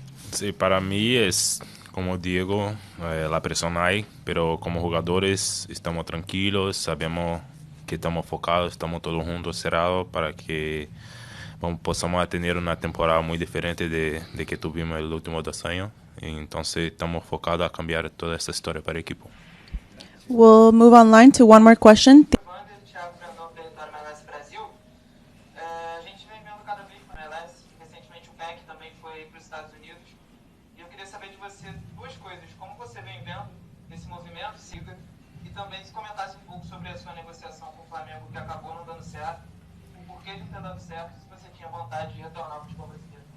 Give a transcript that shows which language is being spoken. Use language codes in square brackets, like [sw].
[es] Sí, para mí es como Diego, la presión hay, pero como jugadores estamos tranquilos, sabemos que estamos focados, estamos todos juntos, cerrados, para que possamos tener una temporada muy diferente de que tuvimos el último 2 años. Entonces estamos focados a cambiar toda esta historia para el equipo. [en] We'll move online to one more question. [pt] Evander, Thiago Brandão, território MLS Brasil. A gente vem vendo cada vez para a MLS, recentemente o PEC também foi para os Estados Unidos. E eu queria saber de você duas coisas: como você vem vendo esse movimento, siga, e também se comentasse um pouco sobre a sua negociação com o Flamengo, que acabou não dando certo, o porquê de não ter dado certo, se você tinha vontade de retornar ao futebol brasileiro.